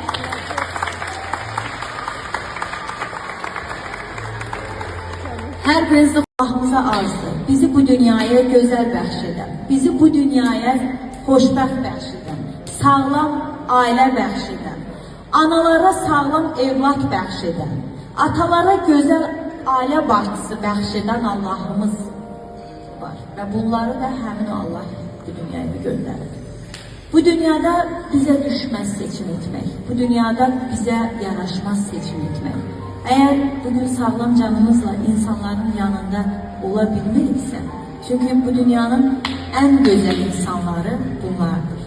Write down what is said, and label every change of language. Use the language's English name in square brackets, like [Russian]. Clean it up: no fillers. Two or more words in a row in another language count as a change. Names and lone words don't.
[Azerbaijani] Hər birinizə Allahımıza arzu, bizi bu dünyaya gözəl bəxş edən, bizi bu dünyaya xoşbəxt bəxş edən, sağlam ailə bəxş edən, analara sağlam evlad bəxş edən, atalara gözəl ailə başçısı bəxş edən Allahımız var. Və bunları da həmin Allah bu dünyaya gönderildi. [Turkish] Bu dünyada bize düşmez seçim etmek, bu dünyada bize yaraşmaz seçim etmek. Eğer bugün sağlam canımızla insanların yanında olabilmekse, çünkü bu dünyanın en güzel insanları bunlardır.